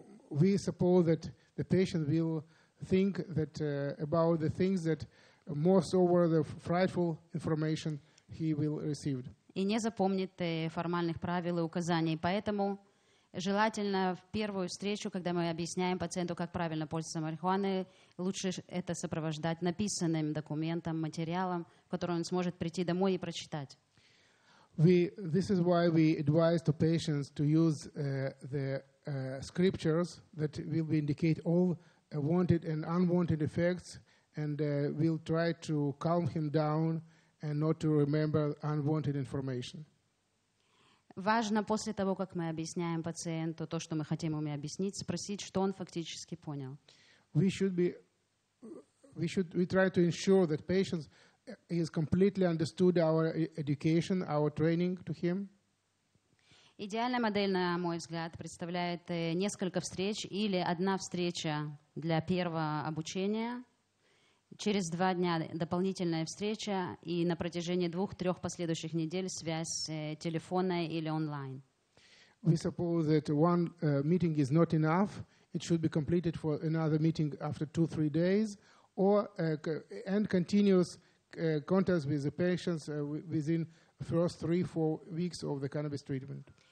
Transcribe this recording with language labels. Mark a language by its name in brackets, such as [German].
[English] We suppose that the patient will think that about the things that most over the frightful information he will receive. [Russian] И не запомнит формальных правил и указаний. Поэтому желательно в первую встречу, когда мы объясняем пациенту, как правильно пользоваться марихуаной, лучше это сопровождать написанным документом, материалом, который он сможет прийти домой и прочитать. [English] This is why we advise to patients to use the scriptures that will indicate all wanted and unwanted effects, and we'll try to calm him down and not to remember unwanted information. [Russian] Важно после того, как мы объясняем пациенту то, что мы хотим ему объяснить, спросить, что он фактически понял. [English] We try to ensure that patients has completely understood our education, our training to him. [Russian] Идеальная модель, на мой взгляд, представляет несколько встреч или одна встреча для первого обучения, через 2 дня дополнительная встреча и на протяжении 2-3 последующих недель связь телефонная или онлайн. [English] We suppose that one meeting is not enough. It should be completed for another meeting after 2-3 days, and continuous contact with the patients within the first 3-4 weeks of the cannabis treatment.